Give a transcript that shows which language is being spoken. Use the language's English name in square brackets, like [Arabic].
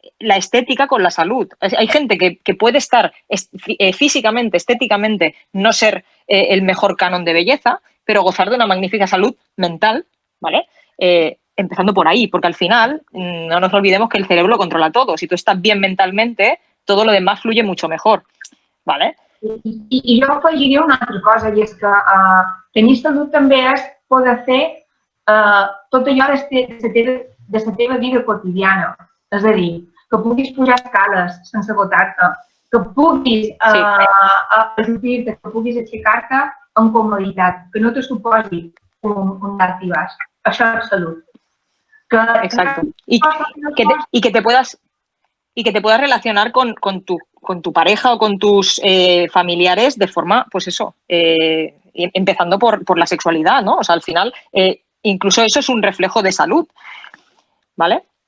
[Spanish] la estética con la salud. Hay gente que puede estar físicamente, estéticamente, no ser el mejor canon de belleza, pero gozar de una magnífica salud mental, ¿vale? Empezando por ahí, porque al final no nos olvidemos que el cerebro lo controla todo. Si tú estás bien mentalmente, todo lo demás fluye mucho mejor, ¿vale? [Catalan] I jo afegiria una altra cosa, i és que tenir salut també és poder fer tot allò de la teva vida quotidiana. És a dir, que puguis pujar escales sense botar-te, que puguis ajupir-te, que puguis aixecar-te amb comoditat, que no te suposi un dalt i baix. Això és salut. [Spanish] Exacto. Y que te puedas relacionar con tu pareja o con tus familiares de forma, pues eso, empezando por la sexualidad, ¿no? O sea, al final, incluso eso es un reflejo de salud, ¿vale?